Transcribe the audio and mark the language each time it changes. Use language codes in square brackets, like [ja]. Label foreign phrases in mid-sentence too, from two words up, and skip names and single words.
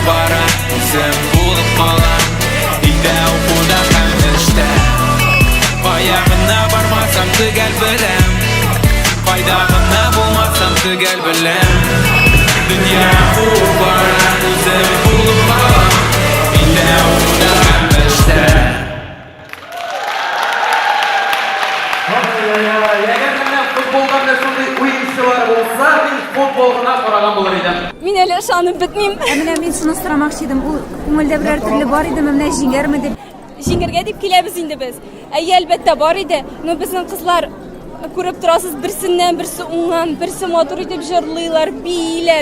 [uz] barak ko'zim bo'lib qalam Uyda o'quvda ham ishda Qo'yag'ina bormasam tugal bilan Qo'ydag'ina bo'lmasam tugal bilan Dünya quvib barak ko'zim bo'lib qalam Uyda o'quvda ham ishda [tt] Егер менә футболда менә шундый уенчылар булса, мин футбол гына караган булыр идем. Мин әле ышанып бетмим. Менә мин шуны сорамакчы идем. Ул күңелдә берәр төрле бар иде, менә җиңәрме дип. Җиңгәргә дип киләбез инде без. Әйе, әлбәттә бар иде. Но безнең кызлар күреп торасыз, берсеннән берсе уңган, берсе матур итеп җырлыйлар, бийләр.